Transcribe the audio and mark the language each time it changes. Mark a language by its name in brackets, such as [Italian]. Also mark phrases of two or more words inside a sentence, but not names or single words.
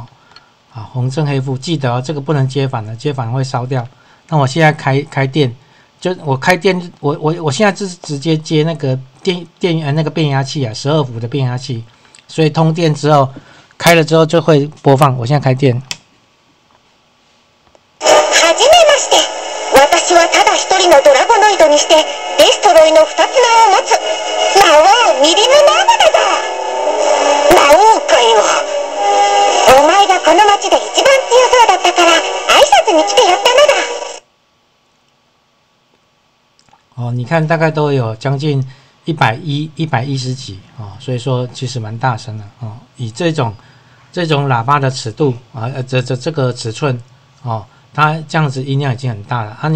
[Chinese] 好，红正黑负，记得哦，这个不能接反的，接反会烧掉。那我现在开电。就我开电，我现在就是直接接那个那个变压器啊，12伏的变压器，所以通电之后开了之后就会播放。我现在开电。 [Japanese] はじめまして。私はただ一人のドラゴノイドにしてデストロイの2つ名を持つ魔王ミリムマーマだぞ。魔王かよ。お前がこの町で一番強そうだったから挨拶に来てやったのだ。 [Chinese] 哦，你看大概都有将近110几哦，所以说其实蛮大声的哦。以这种喇叭的尺度啊，这个尺寸哦，它这样子音量已经很大了啊。